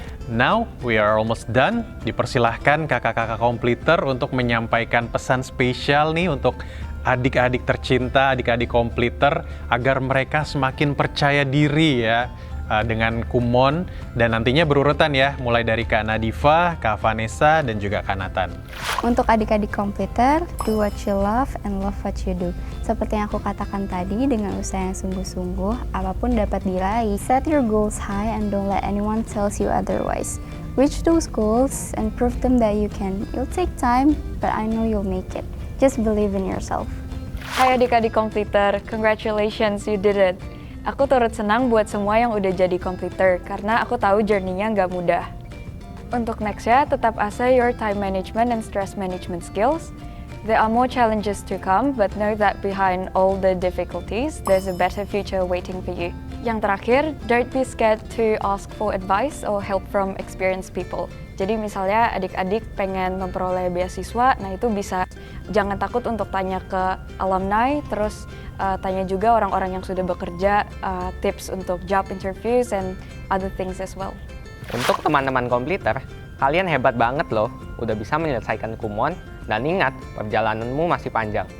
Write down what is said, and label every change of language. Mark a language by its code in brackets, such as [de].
[en] Now we are almost done. [id] Dipersilahkan kakak-kakak kompleter untuk menyampaikan pesan spesial nih untuk adik-adik tercinta, adik-adik kompleter agar mereka semakin percaya diri ya dengan Kumon, dan nantinya berurutan ya, mulai dari Kak Nadifa, Kak Vanessa, dan juga Kak Nathan. Untuk adik-adik komputer, [en] do what you love and love what you do. [id] Seperti yang aku katakan tadi, dengan usaha yang sungguh-sungguh, apapun dapat diraih. [en] Set your goals high and don't let anyone tells you otherwise. Reach those goals and prove them that you can. It'll take time, but I know you'll make it. Just believe in yourself. [id] Hai adik-adik komputer, [en] congratulations, you did it. [id] Aku turut senang buat semua yang udah jadi komputer, karena aku tahu journey-nya nggak mudah. Untuk next-nya, tetap asah [en] your time management and stress management skills. There are more challenges to come, but know that behind all the difficulties, there's a better future waiting for you. [id] Yang terakhir, [en] don't be scared to ask for advice or help from experienced people. [id] Jadi misalnya adik-adik pengen memperoleh beasiswa, nah itu bisa jangan takut untuk tanya ke alumni, terus tanya juga orang-orang yang sudah bekerja, tips untuk [en] job interviews and other things as well. [id] Untuk teman-teman komputer, kalian hebat banget loh, udah bisa menyelesaikan Kumon, dan ingat, perjalananmu masih panjang.